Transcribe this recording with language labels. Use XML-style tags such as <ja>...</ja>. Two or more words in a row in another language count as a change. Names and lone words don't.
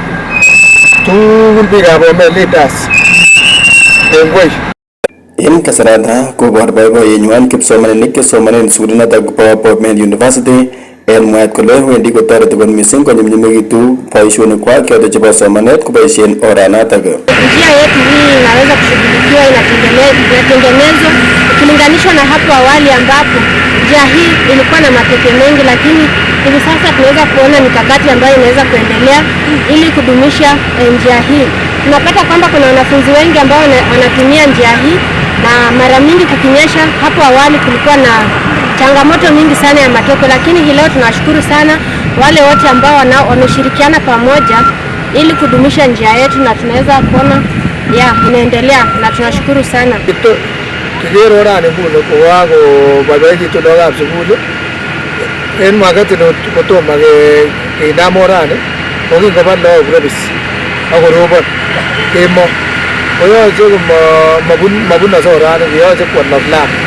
<kln>Tugul biikab Bomet leaders kongoi. En kasarata kobor boiboiyenywan kipsomaninik chesomanen sukulinotok bo Bomet University en mwaet kole wendi kotoreti kot missing konyumnyumikitu boisionikwak choto chebo somanet koboisien oranotok.</kln> <sw>Njia yetu hii inaweza kushughulikiwa, inatengenezwa ukilinganishwa na hapo awali ambapo njia hii ilikuwa na mateke mengi, lakini hivi sasa tunaweza kuona mikakati ambayo inaweza kuendelea ili kudumisha njia hii. Tunapata kwamba kuna wanafunzi wengi ambao wanatumia njia hii, na mara mingi kukinyesha, hapo awali kulikuwa na changamoto mingi sana ya matope, lakini hii leo tunashukuru sana wale wote ambao wameshirikiana pamoja ili kudumisha njia yetu, na tunaweza kuona inaendelea na tunashukuru sana.</sw> <kln>Kikere orani nguni kokakoboiboikitu lagokab sukul. En wakati kotomo kinam orani kokingoba lagok rebis akorobon kemo koyoche mabunose orani, koyoche kwolok lam.</kln>